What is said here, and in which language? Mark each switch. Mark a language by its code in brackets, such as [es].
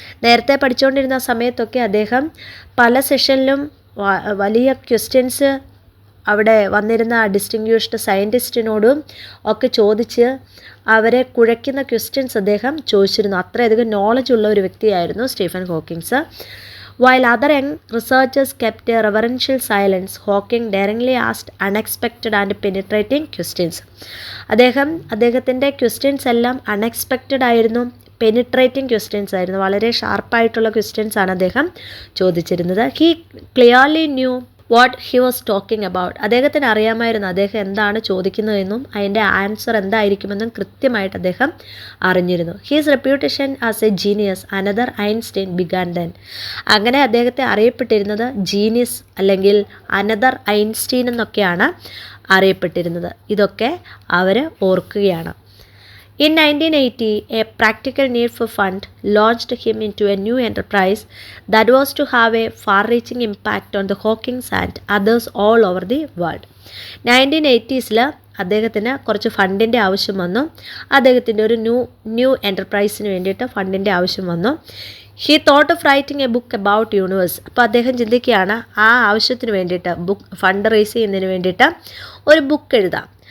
[ml] നേരത്തെ പഠിച്ചുകൊണ്ടിരുന്ന സമയത്തൊക്കെ അദ്ദേഹം പല സെഷനിലും വലിയ ക്വസ്റ്റ്യൻസ് അവിടെ വന്നിരുന്ന ഡിസ്റ്റിങ്ഷ്ഡ് സയൻറ്റിസ്റ്റിനോടും ഒക്കെ ചോദിച്ച് അവരെ കുഴയ്ക്കുന്ന ക്വസ്റ്റ്യൻസ് അദ്ദേഹം ചോദിച്ചിരുന്നു. അത്രയധികം നോളജ് ഉള്ള ഒരു വ്യക്തിയായിരുന്നു Stephen Hawkins. [en] While other young researchers kept a reverential silence, Hawking daringly asked unexpected and penetrating questions. [ml] അദ്ദേഹത്തിൻ്റെ ക്വസ്റ്റ്യൻസ് എല്ലാം അൺഎക്സ്പെക്റ്റഡ് ആയിരുന്നു, പെനിട്രേറ്റിംഗ് ക്വസ്റ്റ്യൻസ് ആയിരുന്നു. വളരെ ഷാർപ്പായിട്ടുള്ള ക്വസ്റ്റ്യൻസ് ആണ് അദ്ദേഹം ചോദിച്ചിരുന്നത്. [en] He clearly knew what he was talking about. [ml] അദ്ദേഹത്തിന് അറിയാമായിരുന്നു അദ്ദേഹം എന്താണ് ചോദിക്കുന്നതെന്നും അതിൻ്റെ ആൻസർ എന്തായിരിക്കുമെന്നും കൃത്യമായിട്ട് അദ്ദേഹം അറിഞ്ഞിരുന്നു. [en] His reputation as a genius another Einstein began then. [ml] അങ്ങനെ അദ്ദേഹത്തെ അറിയപ്പെട്ടിരുന്നത് ജീനിയസ് അല്ലെങ്കിൽ അനദർ ഐൻസ്റ്റീൻ എന്നൊക്കെയാണ് അറിയപ്പെട്ടിരുന്നത്. ഇതൊക്കെ അവർ ഓർക്കുകയാണ്. [en] In 1980, a practical need for fund launched him into a new enterprise that was to have a far-reaching impact on the Hawkings and others all over the world. [ml] 1980s അദ്ദേഹത്തിന് കുറച്ച് ഫണ്ടിൻ്റെ ആവശ്യം വന്നു. അദ്ദേഹത്തിൻ്റെ ഒരു ന്യൂ എൻ്റർപ്രൈസിന് വേണ്ടിയിട്ട് ഫണ്ടിൻ്റെ ആവശ്യം വന്നു. [en] He thought of writing a book about universe. [ml] അപ്പോൾ അദ്ദേഹം ചിന്തിക്കുകയാണ് ആ ആവശ്യത്തിന് വേണ്ടിയിട്ട് ഫണ്ട് റേസ് ചെയ്യുന്നതിന് വേണ്ടിയിട്ട് ഒരു ബുക്ക് എഴുതാം.